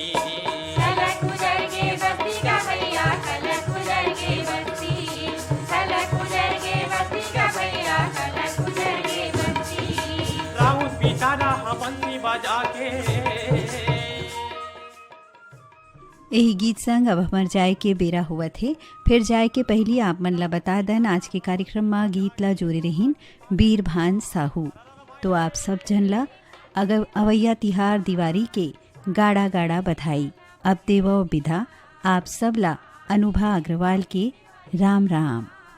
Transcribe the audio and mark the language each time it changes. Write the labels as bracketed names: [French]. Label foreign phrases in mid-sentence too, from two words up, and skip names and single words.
[Chhattisgarhi] खलक गुजर के बस्ती का भैया खलक गुजर के बस्ती खलक गुजर के बस्ती का भैया खलक गुजर के बस्ती राउत बिचारा बंसी बजा के यही गीत संग अब हमार जाए के बेरा हुआ थे। फिर जाए के पहली आप मन ला बता दन आज के कार्यक्रम में गीत ला जोड़े रहीन बीर भान साहू। तो आप सब जन ला अगर अवैया तिहार दिवारी के गाड़ा गाड़ा बधाई। अब देवो विधा आप सब ला अनुभा अग्रवाल के राम राम।